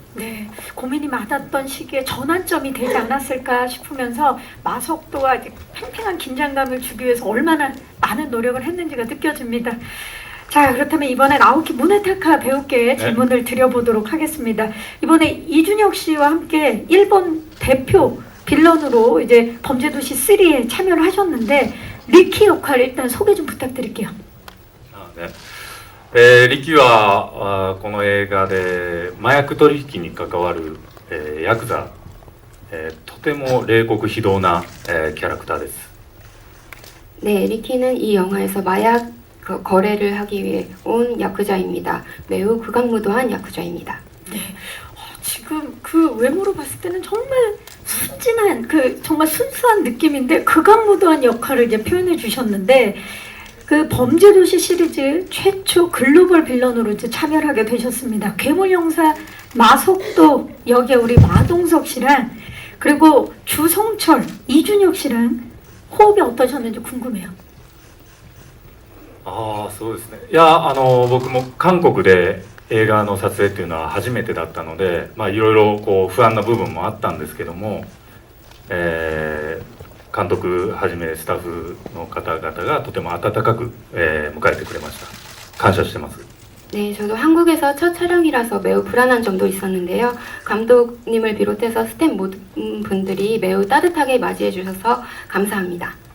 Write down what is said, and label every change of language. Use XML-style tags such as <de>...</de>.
<ko>네, 고민이 많았던 시기에 전환점이 되지 않았을까 싶으면서 마석도가 이제 팽팽한 긴장감을 주기 위해서 얼마나 많은 노력을 했는지가 느껴집니다. 자, 그렇다면 이번엔 아오키 무네타카 배우께 질문을 드려보도록 하겠습니다. 이번에 이준혁 씨와 함께 일본 대표 빌런으로 이제 범죄도시 3에 참여를 하셨는데 리키 역할 일단 소개 좀 부탁드릴게요.</ko> <ja>ねリキはこの映画で麻薬取引に関わる、ヤクザ、とても冷酷非道な、キャラクターです。</ja> <ko>네, 리키는 이 영화에서 마약 거래를 하기 위해 온 야쿠자입니다. 매우 극악무도한 야쿠자입니다. 지금 그 외모로 봤을 때는 정말 순진한 그 정말 순수한 느낌인데 극악무도한 역할을 이제 표현해 주셨는데 그 범죄도시 시리즈 최초 글로벌 빌런으로 이제 참여를 하게 되셨습니다. 괴물용사 마석도 여기에 우리 마동석 씨랑 그리고 주성철, 이준혁 씨랑 호흡이 어떠셨는지 궁금해요.</ko> <ja>そうですね。いや僕も韓国で映画の撮影っていうのは初めてだったので、まあいろいろこう不安な部分もあったんですけども、監督はじめスタッフの方々がとても温かく、迎えてくれました。感謝してます。</ja> <ko>네, 저도 한국에서 첫 촬영이라서 매우 불안한 점도 있었는데요. 감독님을 비롯해서 스태프 모든 분들이 매우 따뜻하게 맞이해 주셔서 감사합니다.</ko>